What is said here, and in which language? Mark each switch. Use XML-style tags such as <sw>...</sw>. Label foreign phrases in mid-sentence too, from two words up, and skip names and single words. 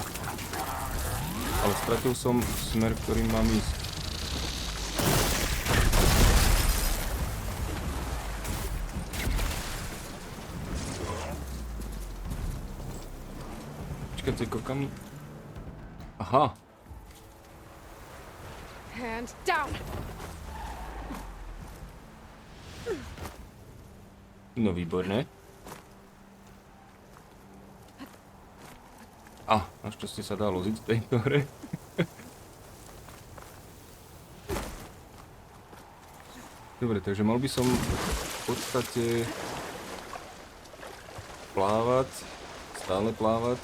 <sk>Ale stratil som smer, ktorým mám ísť. Počkajte, kokam. Aha.</sk> <en>Hand down.</en> <sk>No výborné. Našťastie sa dá loziť v tejto hre. Dobre, takže mal by som v podstate plávať, stále plávať.</sk>